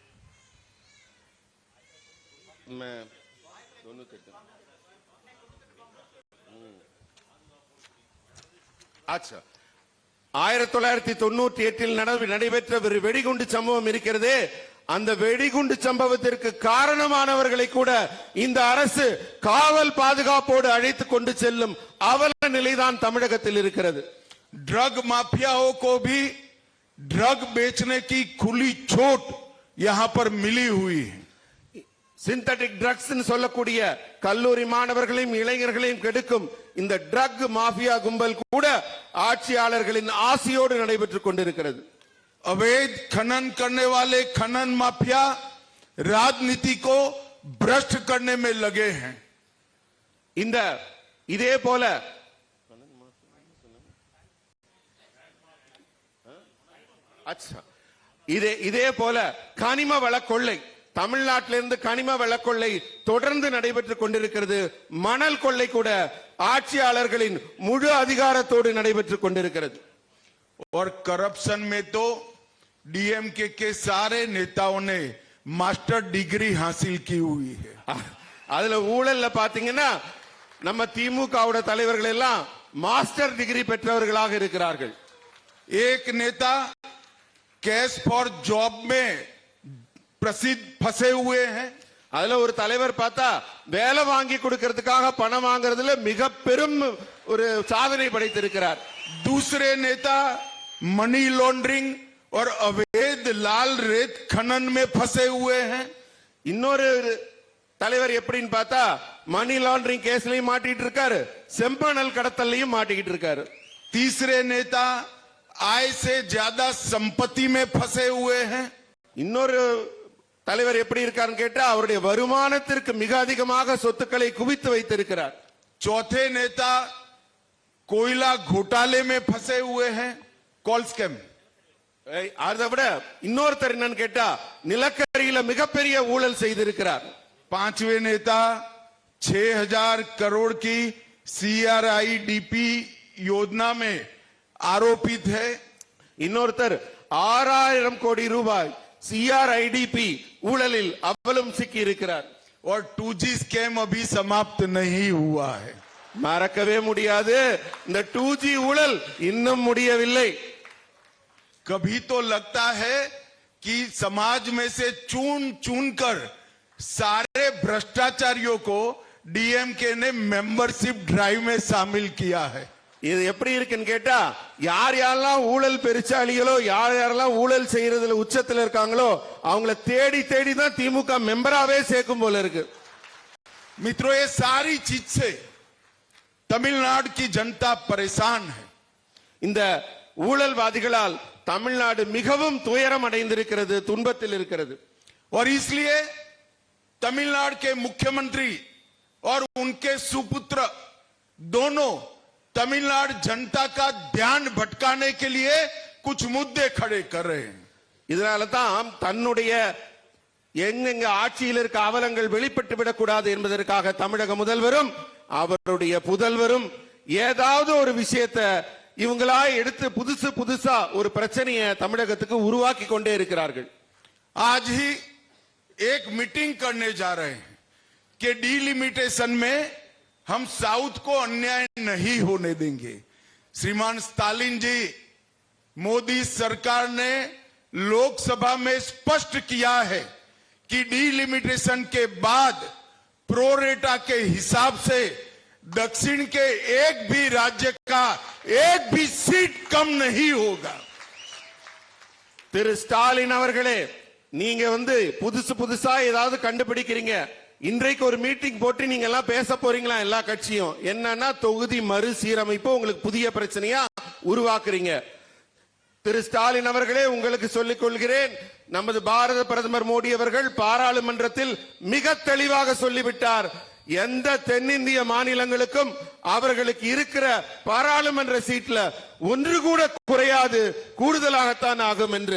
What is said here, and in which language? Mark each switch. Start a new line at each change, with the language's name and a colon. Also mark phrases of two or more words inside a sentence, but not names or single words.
Tamil: अच्छा, 1998 நடைபெற்ற ஒரு வெடிகுண்டு சம்பவம் இருக்கிறதே, அந்த வெடிகுண்டு சம்பவத்திற்கு காரணமானவர்களை கூட இந்த அரசு காவல் பாதுகாப்போடு அழைத்து கொண்டு செல்லும் அவல நிலைதான் தமிழகத்தில் இருக்கிறது.
Hindi: ड्रग माफियाओं को भी ड्रग बेचने की खुली छूट यहां पर मिली हुई है.
English: synthetic drugs
Tamil: சொல்லக்கூடிய கல்லூரி மாணவர்களையும் இளைஞர்களையும் கெடுக்கும் இந்த
English: drug mafia
Tamil: கும்பல் கூட ஆட்சியாளர்களின் ஆசையோடு நடைபெற்றுக் கொண்டிருக்கிறது.
Hindi: अवैध खनन करने वाले खनन माफिया राजनीति को भ्रष्ट करने में लगे हैं.
Tamil: இந்த இதே போல இதே போல கனிம வள கொள்ளை, தமிழ்நாட்டிலிருந்து கனிம வள கொள்ளை தொடர்ந்து நடைபெற்றுக் கொண்டிருக்கிறது. மணல் கொள்ளை கூட ஆட்சியாளர்களின் முழு அதிகாரத்தோடு நடைபெற்றுக் கொண்டிருக்கிறது.
Hindi: और करप्शन में तो डीएमके के सारे नेताओं ने
English: master degree
Hindi: हासिल की हुई है.
Tamil: அதுல ஊழல்ல பாத்தீங்கன்னா நம்ம திமுகவோட தலைவர்கள் எல்லாம்
English: master degree
Tamil: பெற்றவர்களாக இருக்கிறார்கள்.
Hindi: एक नेता
English: cash for job
Hindi: में प्रसिद्ध फंसे हुए हैं.
Tamil: அதுல ஒரு தலைவர் பார்த்தா வேலை வாங்கி கொடுக்கிறதுக்காக பணம் வாங்குறதுல மிக பெரும் ஒரு சாதனை படைத்திருக்கிறார்.
Hindi: दूसरे नेता
English: money laundering
Hindi: और अवैध लाल रेत खनन में फंसे हुए हैं.
Tamil: இன்னொரு தலைவர் எப்படின்னு பார்த்தா
English: money laundering
Tamil: கேஸ்லயும் மாட்டிட்டு இருக்காரு, செம்பனல் கடத்தல்லையும் மாட்டிக்கிட்டு இருக்காரு.
Hindi: तीसरे नेता आय से ज्यादा संपत्ति में फंसे हुए हैं।
Tamil: இன்னொரு தலைவர் எப்படி இருக்காருன்னு கேட்டா அவருடைய வருமானத்திற்கு மிக அதிகமாக சொத்துக்களை குவித்து வைத்திருக்கிறார்.
Hindi: चौथे नेता कोयला घोटाले में फंसे हुए हैं,
English: coal scam.
Tamil: அதை விட இன்னொருத்தர் என்னன்னு கேட்டா நிலக்கரியில மிகப்பெரிய ஊழல் செய்திருக்கிறார்.
Hindi: पांचवें नेता 6,000 करोड़ की CRIDP योजना में आरोपित है।
Tamil: இன்னொருத்தர் 6,000 கோடி ரூபாய் CRIDP ஊழலில் அவலும் சிக்கி இருக்கிறார்.
Hindi: और 2G स्कैम अभी समाप्त नहीं हुआ है।
Tamil: மறக்கவே முடியாது, இந்த 2G ஊழல் இன்னும் முடியவில்லை.
Hindi: कभी तो लगता है कि समाज में से चुन चुन कर सारे भ्रष्टाचारियों को डीएमके ने
English: membership drive
Hindi: में शामिल किया है।
Tamil: இது எப்படி இருக்குன்னு கேட்டா யார் யாரெல்லாம் ஊழல் பெருச்சாளிகளோ யார் யாரெல்லாம் ஊழல் செய்யறதுல உச்சத்துல இருக்காங்களோ அவங்கள தேடி தேடி தான் திமுக மெம்பராவே சேர்க்கும் போல இருக்கு.
Hindi: मित्रों, ये सारी चीज से तमिलनाडु की जनता परेशान है।
Tamil: இந்த ஊழல்வாதிகளால் தமிழ்நாடு மிகவும் துயரம் அடைந்திருக்கிறது, துன்பத்தில் இருக்கிறது.
Hindi: और इसलिए तमिलनाडु के मुख्यमंत्री और उनके सुपुत्र दोनों तमिलनाडु जनता का ध्यान भटकाने के लिए कुछ मुद्दे खड़े कर रहे हैं।
Tamil: இதனால தான் தன்னுடைய எங்கெங்க ஆட்சியில் இருக்க அவலங்கள் வெளிப்பட்டு விடக்கூடாது என்பதற்காக தமிழக முதல்வரும் அவருடைய புதல்வரும் ஏதாவது ஒரு விஷயத்தை இவங்களா எடுத்து புதுசு புதுசா ஒரு பிரச்சனையை தமிழகத்துக்கு உருவாக்கி கொண்டே இருக்கிறார்கள்.
Hindi: आज ही एक मीटिंग करने जा रहे हैं कि डिलिमिटेशन में हम साउथ को अन्याय नहीं होने देंगे। श्रीमान स्टालिन जी, मोदी सरकार ने लोकसभा में स्पष्ट किया है कि डिलिमिटेशन के बाद प्रोरेटा के हिसाब से दक्षिण के एक भी राज्य का एक भी सीट कम नहीं होगा।
Tamil: திரு ஸ்டாலின் அவர்களே, நீங்க புதுசு புதுசா ஏதாவது கண்டுபிடிக்கிறீங்க. இன்றைக்கு ஒரு மீட்டிங் போட்டு நீங்க எல்லாம் பேச போறீங்களா? எல்லா கட்சியும் என்னன்னா தொகுதி மறுசீரமைப்பு உங்களுக்கு புதிய பிரச்சனையா உருவாக்குறீங்க. திரு ஸ்டாலின் அவர்களே, உங்களுக்கு சொல்லிக் கொள்கிறேன், நமது பாரத பிரதமர் மோடி அவர்கள் பாராளுமன்றத்தில் மிக தெளிவாக சொல்லிவிட்டார், எந்த தென்னிந்திய மாநிலங்களுக்கும் அவர்களுக்கு இருக்கிற பாராளுமன்ற சீட்ல ஒன்று கூட குறையாது, கூடுதலாகத்தான் ஆகும் என்று.